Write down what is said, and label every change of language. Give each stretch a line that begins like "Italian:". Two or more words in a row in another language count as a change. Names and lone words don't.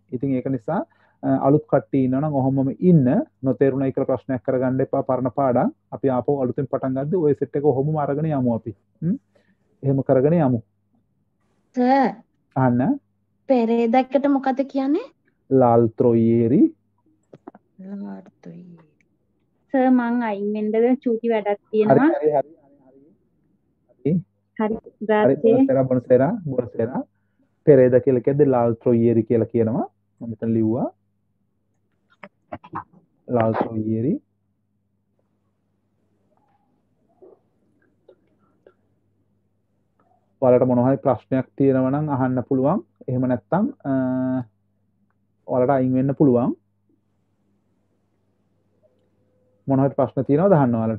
Sinhala: ඉතින් ඒක නිසා අලුත් කට්ටිය ඉන්නවා නම් ඔහොමම ඉන්න. නොතේරුණයි කියලා ප්‍රශ්නයක් කරගන්න එපා. පරණ පාඩම් අපි ආපහු අලුතෙන් පටන් ගද්දී ওই සෙට් එක ඔහොමම අරගෙන යමු අපි. එහෙම කරගෙන යමු. සර් අහන්න. පෙරේදකට මොකද කියන්නේ?
Italian: l'altro ieri.
Sinhala: සර් මං අයින් වෙන්නද චූටි වැඩක් තියෙනවා. හරි. හරි ග්‍රාසියේ. buonasera. පෙරේද කියලා කියද්දි
Italian: l'altro ieri
Sinhala: කියලා කියනවා. මම මෙතන ලිව්වා.
Italian: l'altro ieri.
Sinhala: ඔයාලට මොන හරි ප්‍රශ්නයක් තියෙනවා නම් අහන්න පුළුවන්. එහෙම නැත්නම් ඔයාලට අයින් වෙන්න පුළුවන්. මොන හරි ප්‍රශ්න තියෙනවද අහන්න ඔයාලට?